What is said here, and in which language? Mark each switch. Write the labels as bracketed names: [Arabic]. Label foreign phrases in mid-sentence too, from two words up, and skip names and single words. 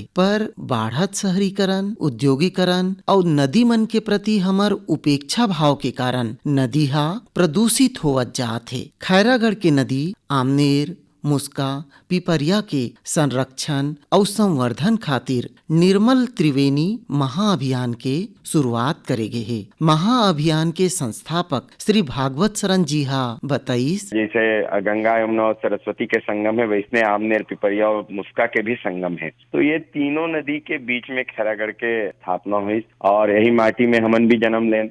[Chhattisgarhi] पर बाढ़त शहरीकरण, उद्योगीकरण और नदी मन के प्रति हमर उपेक्षा भाव के कारण नदी हा प्रदूषित होवत जात है। खैरागढ़ के नदी आमनेर, मुस्का, पिपरिया के संरक्षण और संवर्धन खातिर निर्मल त्रिवेणी महाअभियान के शुरुआत करे गे है। महाअभियान के संस्थापक श्री भागवत शरण जी हा बताइस। जैसे गंगा यमुना और सरस्वती के संगम है, वैसने आमनेर, पिपरिया और मुस्का के भी संगम है। तो ये तीनों नदी के बीच में खैरागढ़ के स्थापना हुई और यही माटी में हमन भी जन्म लें।